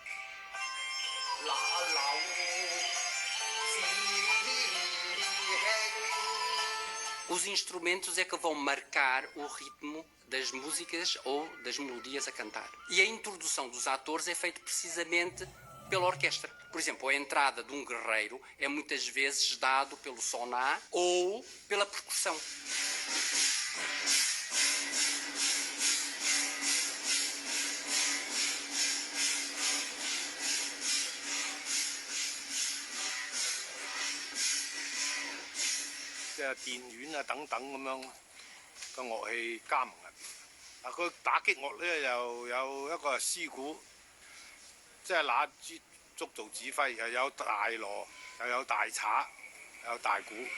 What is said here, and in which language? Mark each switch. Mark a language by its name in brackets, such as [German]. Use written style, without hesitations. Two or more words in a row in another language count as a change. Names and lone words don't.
[Portuguese] Os instrumentos é que vão marcar o ritmo das músicas ou das melodias a cantar. E a introdução dos atores é feita precisamente pela orquestra. Por exemplo, a entrada de um guerreiro é muitas vezes dado pelo soná ou pela percussão. [Cantonese] 即係電丸啊等等咁樣嘅樂器加盟入邊。佢打擊樂咧又有一個師鼓，即係拿支竹做指揮，又有大鑼，又有大镲，又有大鼓。